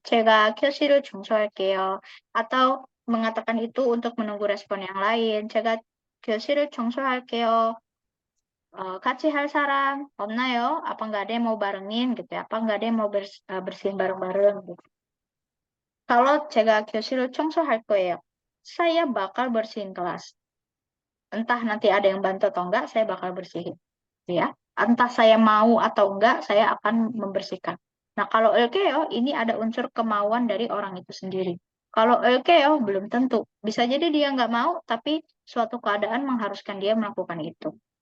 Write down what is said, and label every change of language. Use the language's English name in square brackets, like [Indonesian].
[Korean] 제가 교실을 청소할게요. [Indonesian] Atau mengatakan itu untuk menunggu respon yang lain. [Korean] 제가 교실을 청소할게요. 같이 할 사람 없나요? [Indonesian] Apa nggak ada yang mau barengin gitu ya? Apa nggak ada yang mau bersihin bareng-bareng gitu. [Korean] Kalau 제가 교실을 청소할 거예요. [Indonesian] Saya bakal bersihin kelas. Entah nanti ada yang bantu atau enggak, saya bakal bersihin. Ya. Entah saya mau atau enggak, saya akan membersihkan. Nah, kalau LKO ini ada unsur kemauan dari orang itu sendiri. Kalau LKO belum tentu. Bisa jadi dia nggak mau, tapi suatu keadaan mengharuskan dia melakukan itu.